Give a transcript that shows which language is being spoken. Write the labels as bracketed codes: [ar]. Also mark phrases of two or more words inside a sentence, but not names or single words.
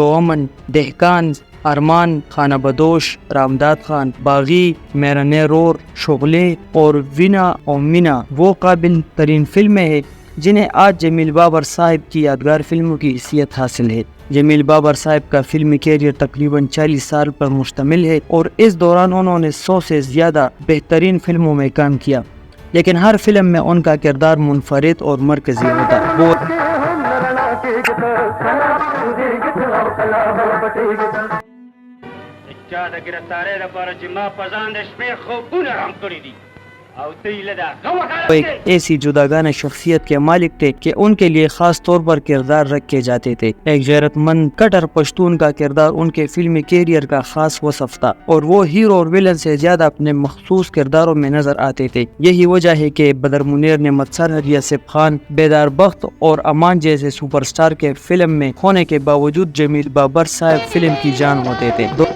[ur] و امن، دہقان، ارمان، خانہ بدوش، رامداد خان، باغی، میرا رور، شغلے اور وینا اور مینا وہ قابل ترین فلمیں ہیں جنہیں آج جمیل بابر صاحب کی یادگار فلموں کی حیثیت حاصل ہے. جمیل بابر صاحب کا فلمی کیریئر تقریباً 40 سال پر مشتمل ہے اور اس دوران انہوں نے 100 سے زیادہ بہترین فلموں میں کام کیا، لیکن ہر فلم میں ان کا کردار منفرد اور مرکزی ہوتا. وہ [ps] چا د ګرفتارۍ لپاره چې ما په ځان د شپې خوبونه رام کړي دي او دوی له دا [ur] وہ ایک ایسی جداگانہ شخصیت کے مالک تھے کہ ان کے لیے خاص طور پر کردار رکھے جاتے تھے. ایک غیرت مند کٹر پشتون کا کردار ان کے فلمی کیریئر کا خاص وصف تھا اور وہ ہیرو اور ویلن سے زیادہ اپنے مخصوص کرداروں میں نظر آتے تھے. یہی وجہ ہے کہ بدر منیر نے متسر یاسف خان، بیدار بخت اور امان جیسے سپر سٹار کے فلم میں ہونے کے باوجود جمیل بابر صاحب فلم کی جان ہوتے تھے.